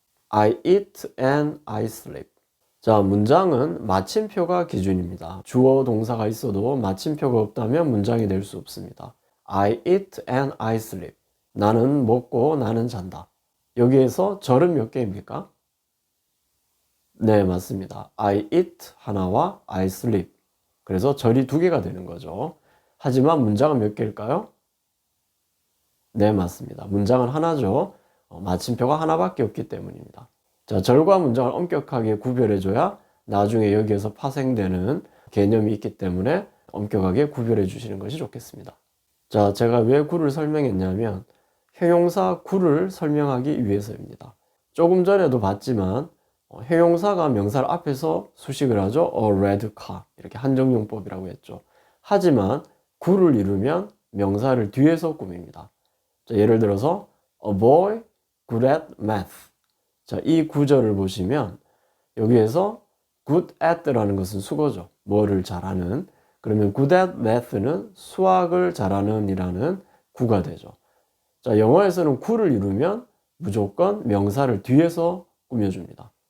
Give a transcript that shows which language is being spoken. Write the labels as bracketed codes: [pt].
[en] I eat and I sleep. [ko] 자, 문장은 마침표가 기준입니다. 주어 동사가 있어도 마침표가 없다면 문장이 될 수 없습니다. [en] I eat and I sleep. [ko] 나는 먹고 나는 잔다. 여기에서 절은 몇 개입니까? 네, 맞습니다. [en] I eat [ko] 하나와 [en] I sleep. [ko] 그래서 절이 두 개가 되는 거죠. 하지만 문장은 몇 개일까요? 네, 맞습니다. 문장은 하나죠. 마침표가 하나밖에 없기 때문입니다. 자, 절과 문장을 엄격하게 구별해줘야 나중에 여기에서 파생되는 개념이 있기 때문에 엄격하게 구별해 주시는 것이 좋겠습니다. 자, 제가 왜 구를 설명했냐면 형용사 구를 설명하기 위해서입니다. 조금 전에도 봤지만 형용사가 명사를 앞에서 수식을 하죠. A red car 이렇게 한정용법이라고 했죠. 하지만 구를 이루면 명사를 뒤에서 꾸밉니다. 자, 예를 들어서 [en] A boy good at math. [ko] 자, 이 구절을 보시면 여기에서 good at라는 것은 수거죠. 뭐를 잘하는. 그러면 good at math는 수학을 잘하는 이라는 구가 되죠. 자, 영어에서는 구를 이루면 무조건 명사를 뒤에서 꾸며줍니다.